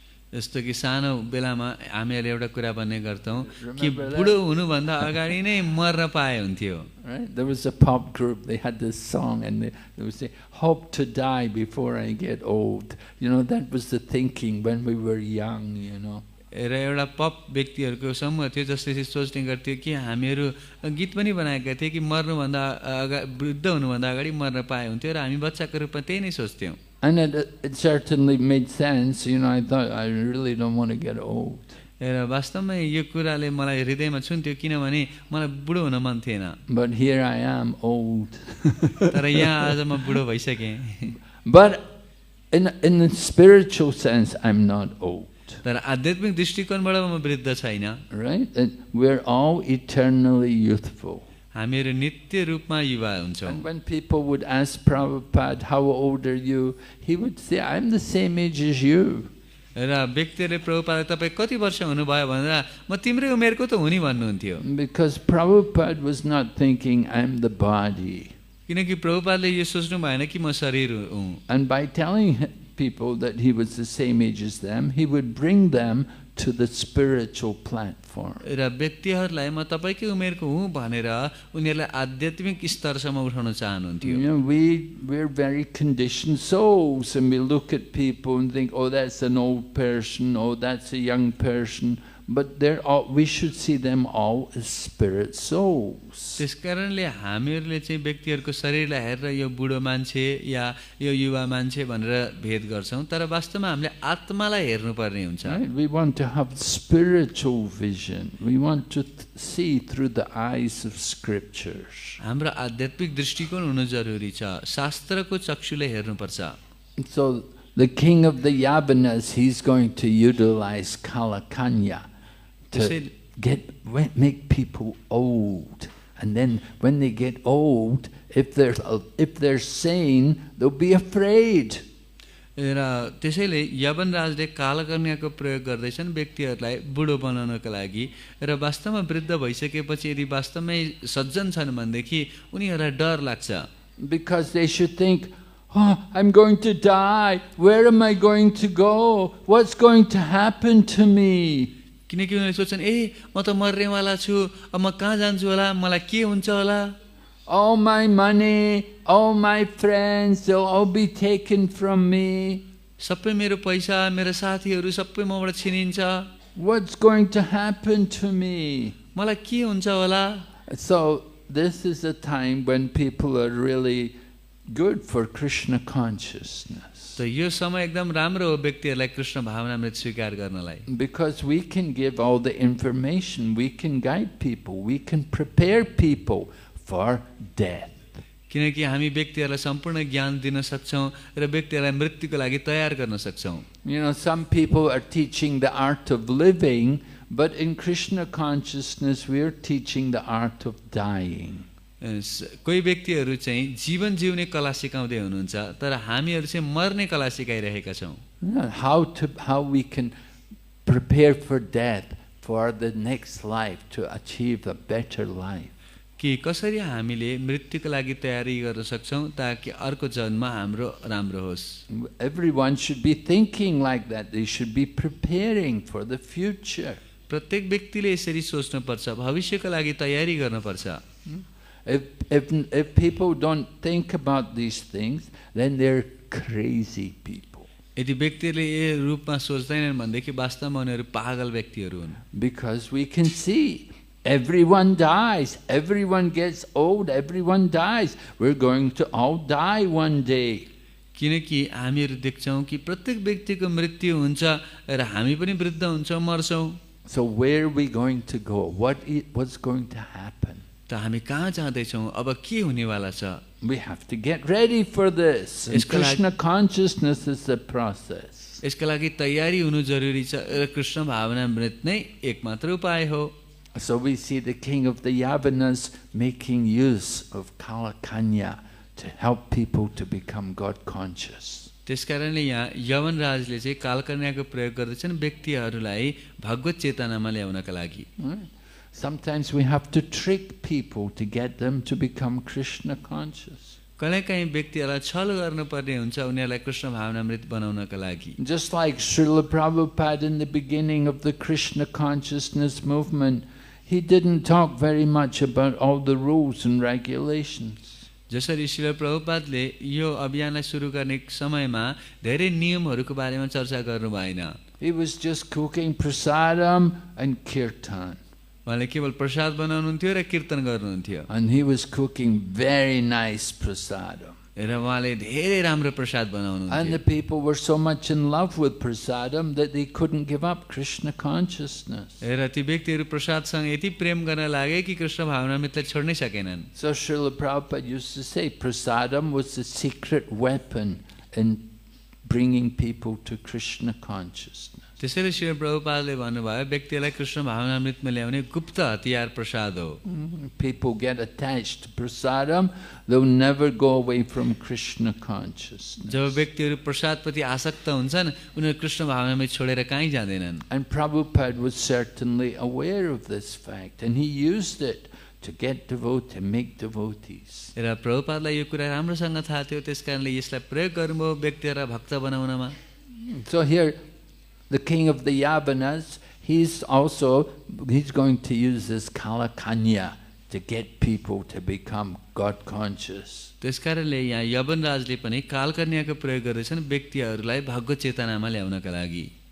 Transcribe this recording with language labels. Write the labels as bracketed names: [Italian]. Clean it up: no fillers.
[Nepali] जस्तो कि सानो बेलामा हामीहरूले एउटा कुरा भन्ने गर्छौँ कि बुढो हुनुभन्दा अगाडि नै मर्न पाए हुन्थ्यो। [English] Right? There was a pop group, they had this song and they would say, "Hope to die before I get old." That was the thinking when we were young, [Nepali] र एउटा पप व्यक्तिहरूको समूह थियो जसले चाहिँ सोच्ने गर्थ्यो कि हामीहरू गीत पनि बनाएका थिए कि मर्नुभन्दा वृद्ध हुनुभन्दा अगाडि मर्न पाए हुन्थ्यो र हामी बच्चाको रूपमा त्यही नै सोच्थ्यौँ। [English] And it certainly made sense. I thought, I really don't want to get old. [Nepali] र वास्तवमा यो कुराले मलाई हृदयमा छुन्थ्यो किनभने मलाई बुढो हुन मन थिएन। [English] But here I am, old. [Nepali] तर यहाँ आज म बुढो भइसकेँ। [English] But in the spiritual sense, I'm not old. [Nepali] तर आध्यात्मिक दृष्टिकोणबाट म वृद्ध छैन, [English] right? And we're all eternally youthful. [Nepali] हामीहरू नित्य रूपमा युवा हुन्छौँ। [English] And when people would ask Prabhupada, how old are you? He would say, I'm the same age as you. [Nepali] र व्यक्तिले प्रभुपाद तपाईँ कति वर्ष हुनुभयो भनेर म तिम्रै उमेरको त हुँ नि भन्नुहुन्थ्यो। [English] Because Prabhupada was not thinking, I'm the body. [Nepali] किनकि प्रभुपादले यो सोच्नु भएन कि म शरीर हुँ। [English] And by telling people that he was the same age as them, he would bring them to the spiritual platform. [Nepali] र व्यक्तिहरूलाई म तपाईकै उमेरको हुँ भनेर उनीहरूलाई आध्यात्मिक स्तरसम्म उठाउन चाहनुहुन्थ्यो। [English] You know, we're very conditioned souls, and we look at people and think, oh, that's an old person, oh, that's a young person. But they're all, we should see them all as spirit souls. [Nepali] त्यसकारणले हामीहरूले चाहिँ व्यक्तिहरूको शरीरलाई हेरेर यो बुढो मान्छे या यो युवा मान्छे भनेर भेद गर्छौं, तर वास्तवमा हामीले आत्मालाई हेर्नुपर्ने हुन्छ। [English] Right? We want to have spiritual vision. We want to see through the eyes of scriptures. [Nepali] हाम्रो आध्यात्मिक दृष्टिकोण हुनु जरुरी छ, शास्त्रको चक्षुले हेर्नुपर्छ। [English] So the king of the Yavanas, he's going to utilize Kalakanya to make people old, and then when they get old, if they're sane, they'll be afraid. [Nepali] र त्यसैले यवन राजले कालकन्याको प्रयोग गर्दैछन् व्यक्तिहरूलाई बुढो बनाउनका लागि। र वास्तवमा वृद्ध भइसकेपछि यदि वास्तवमै सज्जन छन् भनेदेखि उनीहरूलाई डर लाग्छ। [English] Because they should think, oh, I'm going to die. Where am I going to go? What's going to happen to me? [Nepali] किनकि उनीहरूले सोच्छन् ए म त मर्नेवाला छु, अब म कहाँ जान्छु होला, मलाई के हुन्छ होला। [English] All my money, all my friends, they'll all be taken from me. [Nepali] सबै मेरो पैसा, मेरो साथीहरू सबै मबाट छिनिन्छ। [English] What's going to happen to me? [Nepali] मलाई के हुन्छ होला। [English] So this is a time when people are really good for Krishna consciousness. [Nepali] त यो समय एकदम राम्रो हो व्यक्तिहरूलाई कृष्ण भावनामृत स्वीकार गर्नलाई। [English] Because we can give all the information, we can guide people, we can prepare people for death. [Nepali] किनकि हामी व्यक्तिहरूलाई सम्पूर्ण ज्ञान दिन सक्छौं र व्यक्तिहरूलाई मृत्युको लागि तयार गर्न सक्छौं। [English] You know, some people are teaching the art of living, but in Krishna consciousness we are teaching the art of dying. [Nepali] कोही व्यक्तिहरू चाहिँ जीवन जिउने कला सिकाउँदै हुनुहुन्छ, तर हामीहरू चाहिँ मर्ने कला सिकाइरहेका छौं। [English] How we can prepare for death, for the next life, to achieve a better life. [Nepali] कि कसरी हामीले मृत्युको लागि तयारी गर्न सक्छौं ताकि अर्को जन्म हाम्रो राम्रो होस्। [English] Everyone should be thinking like that. They should be preparing for the future. [Nepali] प्रत्येक व्यक्तिले यसरी सोच्नु पर्छ, भविष्यको लागि तयारी गर्न पर्छ। [English] If people don't think about these things, then they're crazy people. [Nepali] यदि व्यक्तिले यो रूपमा सोच्दैनन् भनेदेखि वास्तवमा उनीहरू पागल व्यक्तिहरू हुन्। [English] Because we can see everyone dies, everyone gets old, everyone dies. We're going to all die one day. [Nepali] किनकि हामीहरू देख्छौं कि प्रत्येक व्यक्तिको मृत्यु हुन्छ र हामी पनि वृद्ध हुन्छौं, मर्छौं। [English] So where are we going to go? What's going to happen? [Nepali] त हामी कहाँ जाँदै छौं, अब के हुनेवाला छ? [English] We have to get ready for this. And Krishna consciousness is the process. [Nepali] यसका लागि तयारी हुनु जरुरी छ र कृष्ण भावनामृत नै एकमात्र उपाय हो। [English] So we see the king of the Yavanas making use of Kalakanya to help people to become God conscious. [Nepali] त्यसकारणले यहाँ यवन राजले चाहिँ कालकन्याको प्रयोग गर्दछन् व्यक्तिहरूलाई भगवत चेतनामा ल्याउनका लागि। [English] Sometimes we have to trick people to get them to become Krishna conscious. [Nepali] कहिलेकाहीँ व्यक्तिहरूलाई छल गर्नुपर्ने हुन्छ उनीहरूलाई कृष्ण भावनामृत बनाउनका लागि। [English] Just like Srila Prabhupada in the beginning of the Krishna consciousness movement, he didn't talk very much about all the rules and regulations. [Nepali] जसरी श्रील प्रभुपादले यो अभियानलाई सुरु गर्ने समयमा धेरै नियमहरूको बारेमा चर्चा गर्नु भएन। [English] He was just cooking prasadam and kirtan. [Nepali] उहाँले केवल प्रसाद बनाउनुहुन्थ्यो र कीर्तन गर्नुहुन्थ्यो। [English] And he was cooking very nice prasadam. [Nepali] र उहाँले धेरै राम्रो Prasad बनाउनुहुन्थ्यो। [English] And the people were so much in love with prasadam that they couldn't give up Krishna consciousness. [Nepali] र ती व्यक्तिहरू प्रसादसँग यति प्रेम गर्न लागे कि कृष्ण भावनामृतलाई छोड्नै सकेनन्। [English] So Srila Prabhupada used to say prasadam was the secret weapon in bringing people to Krishna consciousness. [Nepali] त्यसैले श्री प्रभुपादले भन्नुभयो व्यक्तिलाई कृष्ण भावनामृतमा ल्याउने गुप्त हतियार प्रसाद हो. [English] People get attached to prasadam, they'll never go away from Krishna consciousness. [Nepali] जब व्यक्तिहरू प्रसादप्रति आसक्त हुन्छन् उनीहरू कृष्ण भावनामृत छोडेर कहीँ जाँदैनन्. [English] And Prabhupada was certainly aware of this fact, and he used it to get devotees, make devotees. [Nepali] र प्रभुपादलाई यो कुरा राम्रोसँग थाहा थियो, त्यसकारणले यसलाई प्रयोग गर्नुभयो व्यक्तिहरूलाई भक्त बनाउनमा. [English] So here, the king of the Yavanas, he's going to use this Kalakanya to get people to become God conscious. [Nepali] त्यसकारणले यहाँ यवन राजले पनि कालकन्याको प्रयोग गर्दैछन् व्यक्तिहरूलाई भगवत चेतनामा ल्याउनका लागि.